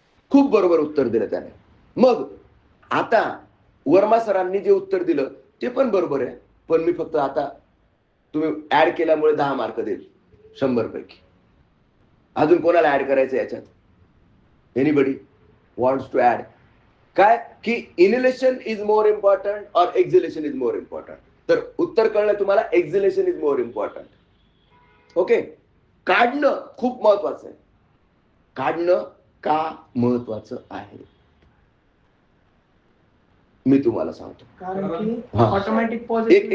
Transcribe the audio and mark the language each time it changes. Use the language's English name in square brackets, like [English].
[Marathi] खूप बरोबर उत्तर दिलं त्याने. मग आता वर्मा सरांनी जे उत्तर दिलं ते पण बरोबर आहे. पण मी फक्त आता तुम्ही ऍड केल्यामुळे 10 मार्क देईल 100 पैकी. अजून कोणाला ऍड करायचं याच्यात? [English] Anybody wants to add? [Marathi] काय की [English] inhalation is more important [Hindi] और [English] Exhalation is more important? [Marathi] तर उत्तर कळलं तुम्हाला, [English] Exhalation is more important. Okay. [Marathi] काढणं खूप महत्वाचं आहे. काढणं का महत्वाचं आहे मी तुम्हाला सांगतो. कारण की ऑटोमॅटिक एक पॉझिटिव्ह,